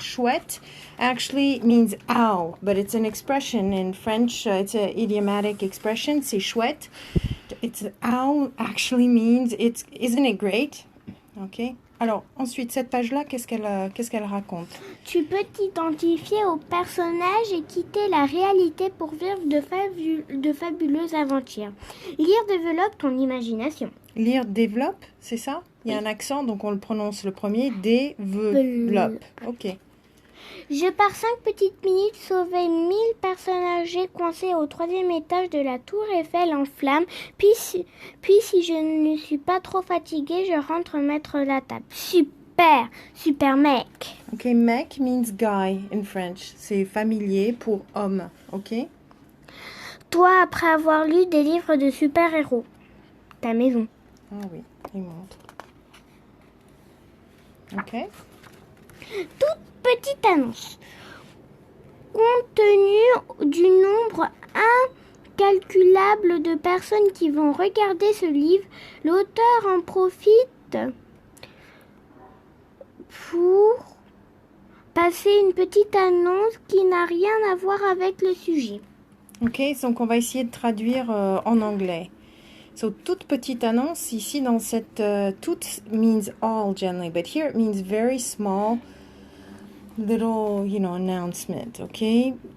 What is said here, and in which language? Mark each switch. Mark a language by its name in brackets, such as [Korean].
[English] Chouette actually means ow, but it's an expression in French. It's an idiomatic expression. [French] C'est chouette. [English] It's ow actually means isn't it great? Ok. [French] Alors, ensuite, cette page-là, qu'est-ce qu'elle raconte? Tu peux t'identifier au personnage et quitter la réalité pour vivre de fabuleuses aventures. Lire développe ton imagination. Lire développe, c'est ça? Il y a un accent, donc on le prononce le premier. Développe. Ok. Je pars 5 petites minutes sauver 1000 personnes âgées coincées au 3e étage de la tour Eiffel en flammes. Puis si je ne suis pas trop fatiguée, je rentre mettre la table. Super, super mec. [English] Ok, mec means guy in French. [French] C'est familier pour homme. Ok? Toi, après avoir lu des livres de super-héros. Ta maison. Ah oui, il montre. Ok. Toute petite annonce. Compte tenu du nombre incalculable de personnes qui vont regarder ce livre, l'auteur en profite pour passer une petite annonce qui n'a rien à voir avec le sujet. Ok, donc on va essayer de traduire en anglais. [English] So, [French] toute petite annonce, ici dans cette... [English] toute means all generally, but here it means very small little, announcement, okay?